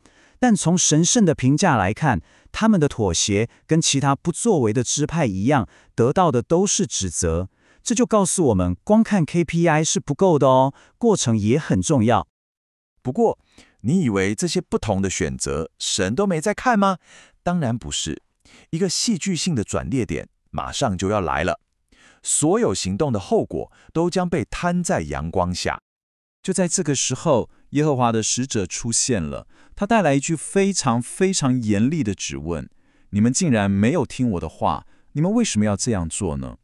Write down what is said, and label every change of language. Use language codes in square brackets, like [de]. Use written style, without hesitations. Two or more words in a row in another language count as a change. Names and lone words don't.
[zh] 但從神聖的評價來看，他們的妥協跟其他不作為的支派一樣，得到的都是指責。這就告訴我們，光看 KPI 是不夠的哦，過程也很重要。不過，你以為這些不同的選擇，神都沒在看嗎？當然不是。一個戲劇性的轉捩點馬上就要來了。所有行動的後果都將被攤在陽光下。就在這個時候，耶和華的使者出現了，他帶來一句非常非常嚴厲的質問：你們竟然沒有聽我的話，你們為什麼要這樣做呢？